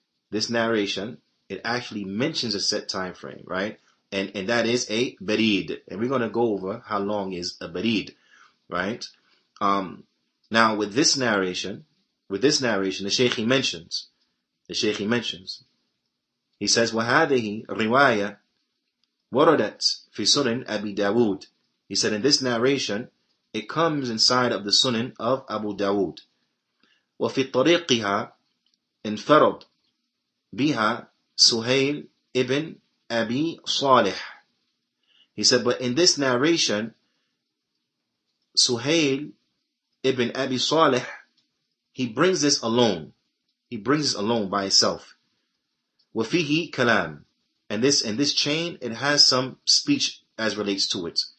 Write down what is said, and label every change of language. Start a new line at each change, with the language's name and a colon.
English: This narration, it actually mentions a set time frame, right? And that is a barid. And we're going to go over how long is a barid, right? Now with this narration, the Shaykh mentions. He says,
Arabic: وَهَذِهِ رِوَايَةٌ وَرَدَتْ فِي سُنَنِ أَبِي دَاوُودَ.
English: He said, in this narration, it comes inside of the Sunan of Abu Dawood.
Arabic: وَفِي طَرِيقِهَا انفرد بها سهيل ibn Abi Salih.
English: He said, but in this narration, Suhail ibn Abi Saleh, he brings this alone. He brings this alone by itself.
Arabic: وَفِيهِ kalam.
English: And this chain, it has some speech as relates to it.